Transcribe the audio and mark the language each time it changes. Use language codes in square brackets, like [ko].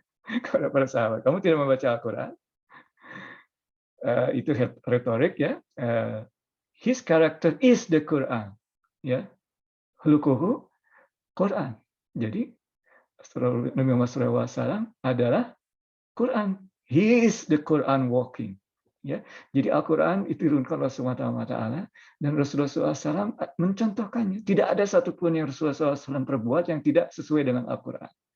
[id] Kepada para sahabat, kamu tidak membaca Al-Quran? Itu retorik, ya. [en] His character is the Quran, ya. [ar] Khuluquhu Quran. [id] Jadi Nabi Muhammad SAW adalah Quran. [en] He is the Quran walking. [id] Ya, jadi Al-Quran itu diturunkan oleh Allah Taala dan Rasulullah SAW mencontohkannya. Tidak ada satupun yang Rasulullah SAW perbuat yang tidak sesuai dengan Al-Quran.